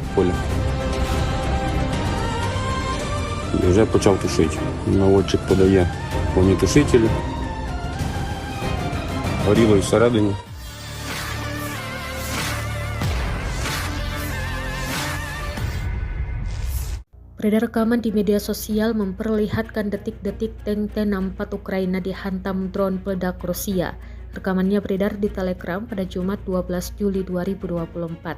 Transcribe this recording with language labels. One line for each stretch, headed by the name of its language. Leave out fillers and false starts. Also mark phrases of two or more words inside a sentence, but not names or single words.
Ukrainian: поля. І вже почав тушити. Наводчик подає вогнетушитель. Горіло і всередині.
Indonesian: Beredar rekaman di media sosial memperlihatkan detik-detik tank T-64 Ukraina dihantam drone peledak Rusia. Rekamannya beredar di Telegram pada Jumat 12 Juli 2024.